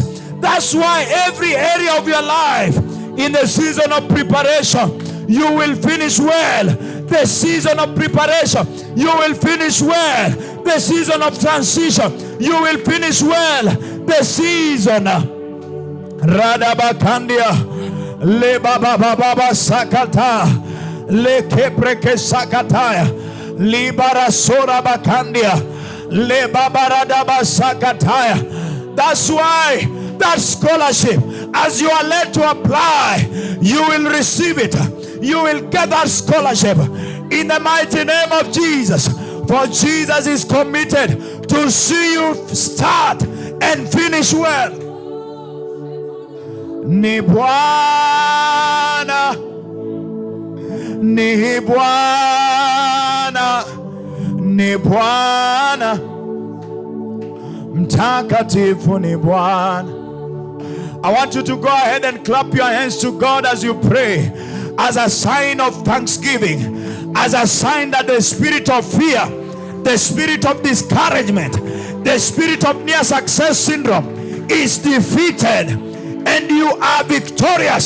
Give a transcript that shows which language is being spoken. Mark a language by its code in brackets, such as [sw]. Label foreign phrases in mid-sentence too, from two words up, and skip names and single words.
[en] That's why every area of your life, in the season of preparation, you will finish well. The season of preparation, you will finish well. The season of transition, you will finish well. The season Radabakandia Le Baba Baba Sakata Le Kepreke Sakataya Libara Sora Bakandia Le Baba Radaba Sakataya. That's why that scholarship As you are led to apply, you will receive it. You will get that scholarship in the mighty name of Jesus. For Jesus is committed to see you start and finish well. [sw] Ni Bwana, ni Bwana, ni Bwana, mtakatifu ni Bwana. [en] I want you to go ahead and clap your hands to God as you pray, as a sign of thanksgiving, as a sign that the spirit of fear, the spirit of discouragement, the spirit of near success syndrome is defeated and you are victorious.